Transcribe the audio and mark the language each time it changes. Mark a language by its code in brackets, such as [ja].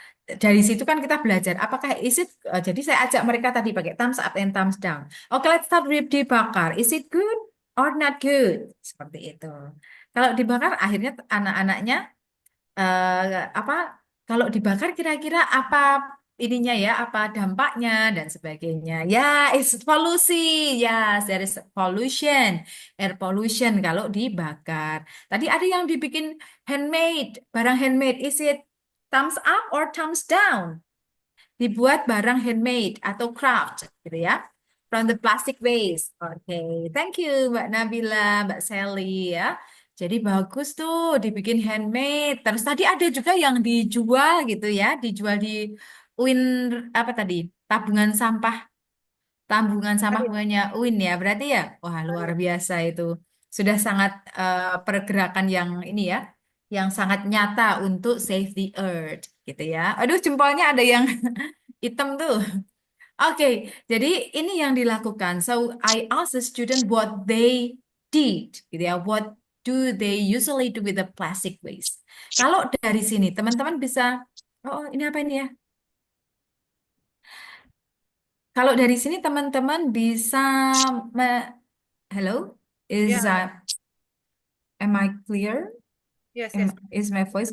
[id] Dari situ kan kita belajar. Apakah jadi saya ajak mereka tadi pakai [en] thumbs up and thumbs down. Oke, let's start with dibakar. Is it good or not good? [id] Seperti itu. Kalau dibakar, akhirnya anak-anaknya apa kalau dibakar kira-kira apa ininya ya, apa dampaknya dan sebagainya. Ya, it's polusi. [en] Yes, there is pollution, air pollution [id] kalau dibakar. Tadi ada yang dibikin handmade, barang handmade. [en] Is it thumbs up or thumbs down? [id] Dibuat barang handmade atau craft gitu ya. [en] From the plastic waste. Oke, thank you Mbak Nabila, Mbak Sally ya. [id] Jadi bagus tuh dibikin handmade. Terus tadi ada juga yang dijual gitu ya, dijual di UIN apa tadi? Tabungan sampah, tabungan sampah punya UIN ya. Berarti ya, wah luar biasa itu. Sudah sangat pergerakan yang ini ya, yang sangat nyata untuk [en] save the earth [id] gitu ya. Aduh, jempolnya ada yang hitam tuh. Oke, jadi ini yang dilakukan. [en] So I asked the student what they did, [id] gitu ya. [en] What do they usually do with the plastic waste? [id] Kalau dari sini teman-teman bisa, ini apa ini ya? Kalau dari sini teman-teman bisa, halo? Is [en] Yeah. am I clear? Yes, yes. Is my voice